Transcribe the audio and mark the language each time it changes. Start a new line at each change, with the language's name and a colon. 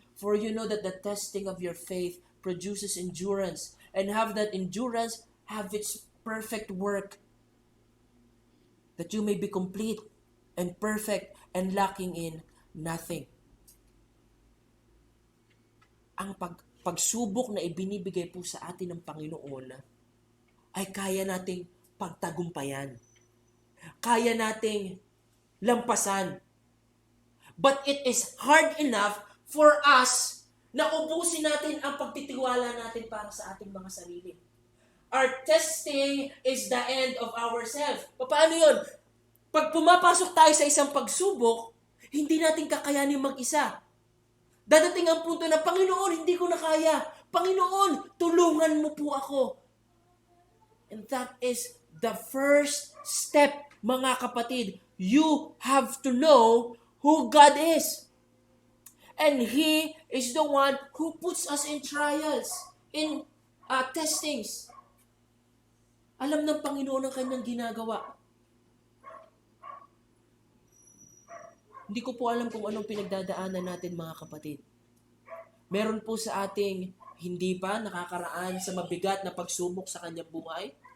English: For you know that the testing of your faith produces endurance, and have that endurance have its perfect work, that you may be complete and perfect and lacking in nothing.
Filipino: Ang pagsubok na ibinibigay po sa atin ng Panginoon ay kaya nating pagtagumpayan. Kaya nating lampasan.
English: But it is hard enough for us
Filipino: na ubusin natin ang pagtitiwala natin para sa ating mga sarili.
English: Our testing is the end of ourselves.
Filipino: Paano yun? Pag pumapasok tayo sa isang pagsubok, hindi natin kakayanin mag-isa. Dadating ang punto na, Panginoon, hindi ko na kaya. Panginoon, tulungan mo po ako.
English: And that is the first step,
Filipino: mga kapatid.
English: You have to know who God is. And He is the one who puts us in trials, in testings.
Filipino: Alam ng Panginoon ang kanyang ginagawa. Hindi ko po alam kung anong pinagdadaanan natin, mga kapatid. Meron po sa ating hindi pa nakakaraan sa mabigat na pagsubok sa kanyang buhay.